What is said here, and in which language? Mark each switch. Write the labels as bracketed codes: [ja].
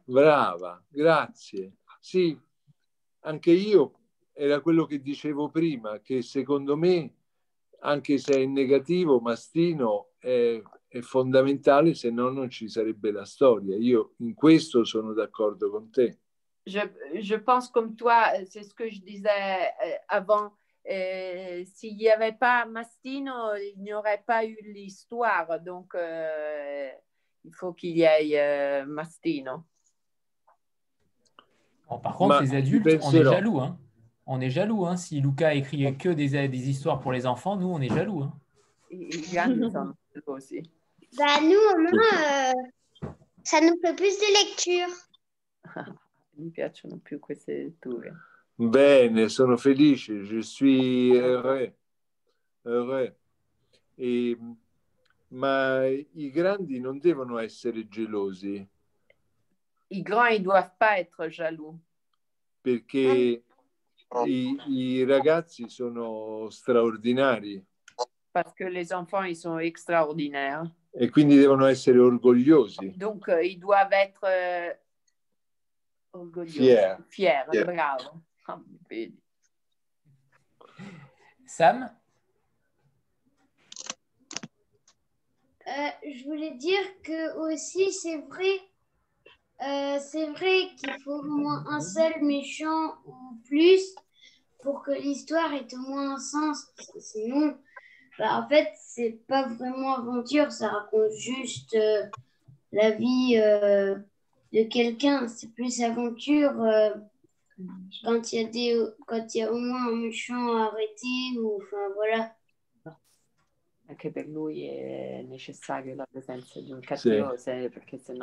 [it] Brava, grazie. Sì, anche io era quello che dicevo prima, che secondo me, anche se è negativo, Mastino è fondamentale, se no non ci sarebbe la storia. Io in questo sono d'accordo con te. [fr] Je pense comme toi, c'est ce que je disais avant. S'il n'y avait pas Mastino, il n'y aurait pas eu l'histoire. Donc, il faut qu'il y ait Mastino. Bon, par contre, les adultes, on est jaloux. Hein. On est jaloux. Hein. Si Luca écrit que des histoires pour les enfants, nous, on est jaloux. Hein. [it] I grandi sono così. [fr] Bah, nous, au moins, ça nous fait plus de lecture. [it] Mi piacciono più queste letture. Bene, sono felice, [fr] je suis heureux. Heureux. [it] Ma i grandi non devono essere gelosi. [fr] I grands, ils doivent pas être jaloux. [it] Perché i ragazzi sono straordinari. [fr] Parce que les enfants, ils sont extraordinaires. [it] E quindi devono essere orgogliosi. [fr] Donc, ils doivent être orgogliosi. Fiers, bravo. Sam? Je voulais dire que aussi, c'est vrai qu'il faut au moins un seul méchant ou plus pour que l'histoire ait au moins un sens. Parce que sinon, en fait, c'est pas vraiment aventure, ça raconte juste la vie de quelqu'un. C'est plus aventure quand il y a au moins un méchant à arrêter ou enfin voilà. [it] Anche per lui è necessario la presenza di un cattivo, perché sennò